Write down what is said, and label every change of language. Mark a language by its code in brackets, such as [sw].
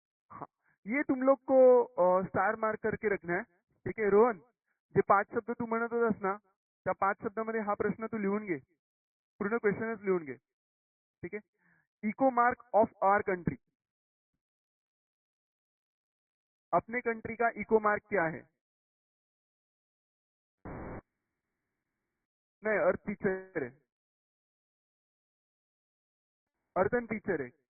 [hi] हाँ, ये तुम लोग को स्टार मार्क करके रखना है। [mr] ठीक आहे रोहन, जे 5 शब्द तू म्हणत होतास ना, त्या 5 शब्दामध्ये हा प्रश्न तू लिहून घे, पूर्ण क्वेश्चनच लिहून घे। [hi] ठीक है, [en] eco mark of our country, [hi] अपने कंट्री का इको मार्क क्या है? नहीं, अर्थ टीचर है, अर्थन टीचर है।